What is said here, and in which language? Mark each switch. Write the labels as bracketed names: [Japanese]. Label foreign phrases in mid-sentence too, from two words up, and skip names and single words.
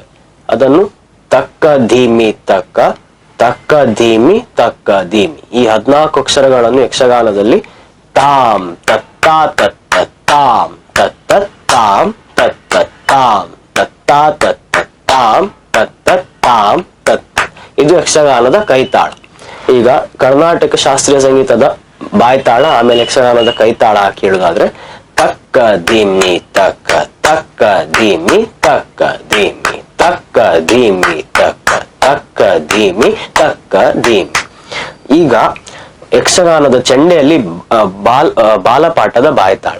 [Kannada] ಅದನ್ನು ತಕ್ಕ ಧೀಮಿ ತಕ್ಕ, ತಕ್ಕ ಧೀಮಿ ತಕ್ಕ ಧೀಮಿ, ಈ 14 ಅಕ್ಷರಗಳನ್ನು ಯಕ್ಷಗಾನದಲ್ಲಿ ತಾಮ್ ತತ್ತಾ ತತ್ತ ತಾಮ್ ತತ್ತ ತಾಮ್ ತತ್ತ ತಾಮ್ ತತ್ತಾ ತತ್ತ ತಾಮ್ ತತ್ತ ತಾಮ್ ತತ್ತ, ಇದು ಯಕ್ಷಗಾನದ ಕೈತಾಳ. ಈಗ ಕರ್ನಾಟಕ ಶಾಸ್ತ್ರೀಯ ಸಂಗೀತದ ಬಾಯ್ತಾಳ ಆಮೇಲೆ ಯಕ್ಷಗಾನದ ಕೈತಾಳ ಹಾಕಿ ಹೇಳುದಾದ್ರೆ ತಕ್ಕ ಧೀಮಿ ತಕ್ಕ, ತಕ್ಕ ಧೀಮಿ ತಕ್ಕ ಧೀಮಿ, ತಕ್ಕ ಧೀಮಿ ತಕ್ಕ, ತಕ್ಕ ಧೀಮಿ ತಕ್ಕ ಧೀಮಿ. ಈಗ ಯಕ್ಷಗಾನದ ಚೆಂಡೆಯಲ್ಲಿ ಬಾಲಪಾಠದ ಬಾಯ್ತಾಳ.